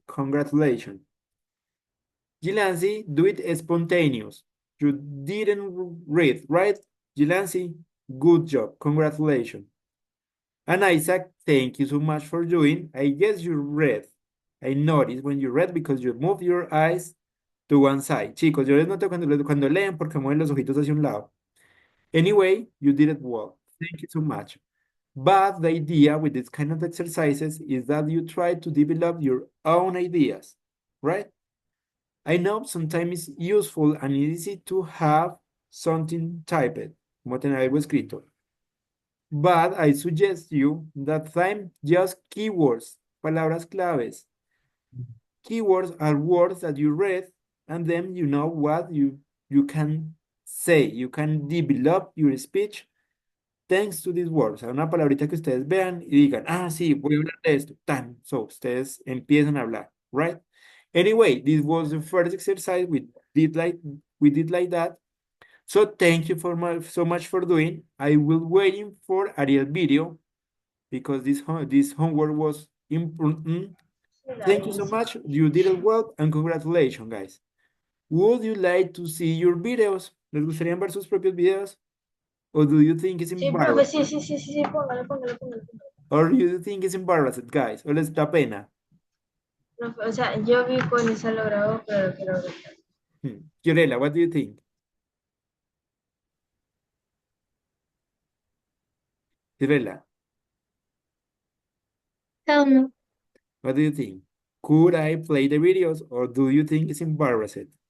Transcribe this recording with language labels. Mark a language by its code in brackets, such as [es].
[en] Congratulations. Gilansi, do it spontaneous. You didn't read, right? Gilansi, good job. Congratulations. And Isaac, thank you so much for doing. I guess you read. I noticed when you read because you move your eyes to one side. [es] Chicos, yo les noto cuando leen porque mueven los ojitos hacia un lado. [en] Anyway, you did it well. Thank you so much. But the idea with this kind of exercises is that you try to develop your own ideas, right? I know sometimes it's useful and easy to have something typed, [es] como tener algo escrito. [en] But I suggest you that time just keywords, [es] palabras claves. [en] Keywords are words that you read and then you know what you can say. You can develop your speech thanks to these words. [es] Una palabrita que ustedes vean y digan, ah, sí, voy a hablar de esto. Tan. So, ustedes empiezan a hablar, right? [en] Anyway, this was the first exercise we did like that. So thank you so much for doing. I will waiting for Ariel video because this homework was important. Thank you so much. You did it well and congratulations, guys. Would you like to see your videos? [es] ¿Les gustaría ver sus propios videos? [en] Or do you think it's [es] Sí, profe, sí, [en] embarrassing? [es] sí, póngale, póngale, póngale. [en] Or do you think it's embarrassing, guys? [es] ¿O les da pena? Profe, o sea, yo vi cuando se lo grabó, pero lo quiero ver. [en] Fiorella, what do you think? Fiorella, Tell me. what do you think? Could I play the videos or do you think it's embarrassing?